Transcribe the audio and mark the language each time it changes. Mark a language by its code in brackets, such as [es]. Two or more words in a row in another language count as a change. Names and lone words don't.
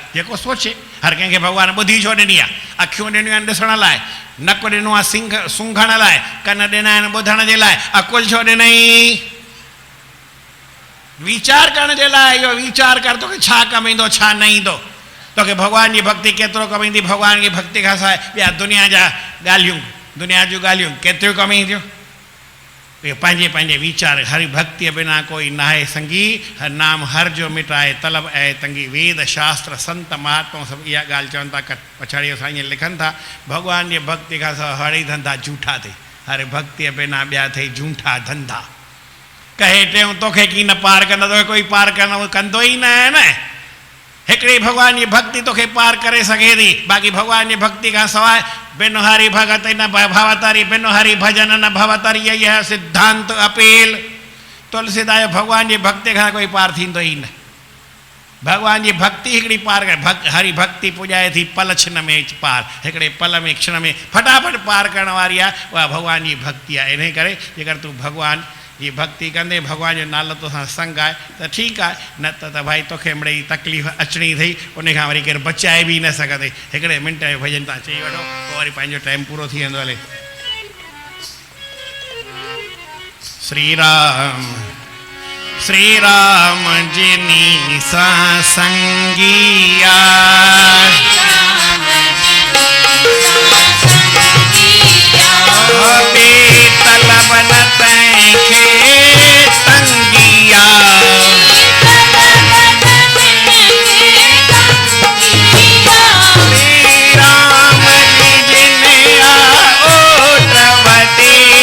[sd] जेको सोचे, हर कंहिंखे भॻवान ॿुधी छो ॾिनी आहे, अखियूं ॾिनियूं आहिनि ॾिसण लाइ, नक ॾिनो आहे सूंघण लाइ, कन ॾिना आहिनि ॿुधण जे लाइ, अकुल छो ॾिनई, वीचार करण जे लाइ। इहो वीचार कर तोखे छा कमु ईंदो छा न ईंदो, तोखे भॻवान जी भक्ति केतिरो कमु ईंदी, भॻवान जी भक्ति खां सवाइ ॿिया दुनिया जूं ॻाल्हियूं केतिरियूं कमु ईंदियूं। इहे पंहिंजे पंहिंजे वीचार। हरि भक्तिअ बिना कोई नाहे संगी, हर नाम हर जो मिटाए तलब ऐं तंगी। वेद शास्त्र संत महात्मा सभु इहा ॻाल्हि चवनि था। पछाड़ीअ सां ईअं लिखनि था, भॻवान जी भक्ति खां सवाइ हर ई धंधा झूठा थिए, हर भक्तिअ बिना ॿिया थिए झूठा धंधा। कहे टियों तोखे की न पार कंदा, तोखे कोई पार कंदो ई न आहे न। हिकिड़ी भॻवान जी भक्ति तोखे पार करे सघे थी, बाक़ी भॻवान जी भक्ति खां सवाइ [hi] बिन हरि भगत न भवतारी, बिन हरि भजन न भवतारी, यही है सिद्धांत अपील। [sd] तुलसीदास भॻवान जी भक्ति खां कोई पार थींदो ई न। भॻवान जी भक्ति हिकिड़ी पार करे, हरि भक्ति पुॼाए थी पल क्षण में पार, हिकिड़े पल में क्षण में फटाफट पार करण वारी आहे, उहा भॻवान जी भक्ति आहे। इन करे जेकर तूं भॻवान जी भक्ति कंदे, भॻवान जो नालो तोसां संग आहे त ठीकु आहे, न त भाई तोखे मिड़ई तकलीफ़ अचणी अथई, उन खां वरी केरु बचाए बि न सघंदे। हिकिड़े मिंट जो भॼन तव्हां चई वठो, पोइ वरी पंहिंजो टाइम पूरो थी वेंदो। हले श्री राम श्री राम जिनी सां संगिया, तलब न तंहिंखे तंगिया, श्री राम जी जिनिया ओटवती,